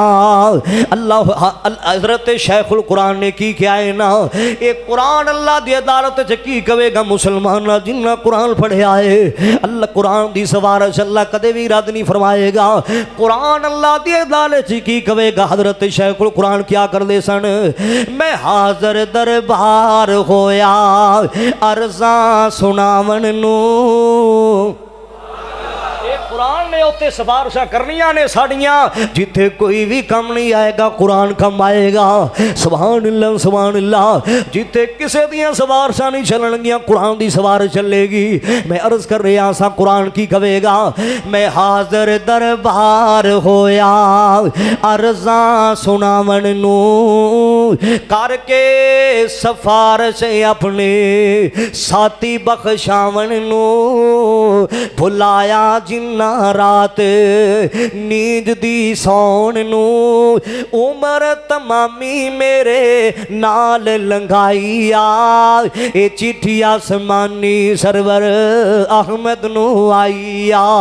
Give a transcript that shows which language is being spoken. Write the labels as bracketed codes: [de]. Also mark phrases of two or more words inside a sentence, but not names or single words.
[pa] اللہ حضرت شیخ القرآن نے کی کیا ہے نا، یہ قرآن اللہ دی عدالت کی کہے گا مسلمان جنہ قرآن پڑھیا ہے، اللہ قرآن دی سفارش اللہ کدے بھی رد نہیں فرمائے گا۔ قرآن اللہ دی عدالت کی کہے گا۔ حضرت شیخ القرآن کیا کر دے سن، میں حاضر دربار ہویا عرضاں سناون نو، قرآن نے اوتے سفارشاں کرنیاں نے ساڑیاں، جتھے کوئی بھی کم نہیں آئے گا قرآن کم آئے گا۔ [ar] سبحان اللہ سبحان اللہ۔ [pa] جتھے کسے دیاں سفارشاں نہیں چلن گیاں قرآن دی سفارش چلے گی۔ میں عرض کر رہا سا قرآن کی کہے گا، میں حاضر دربار ہویا عرضاں سناون نو، کر کے سفارش اپنے ساتھی بخشاون نو، بھلایا جنہ رات نیند دی سون نو، عمر تمامی میرے نال لنگائی آ، اے چٹھی آسمانی سرور احمد نو آئی آ۔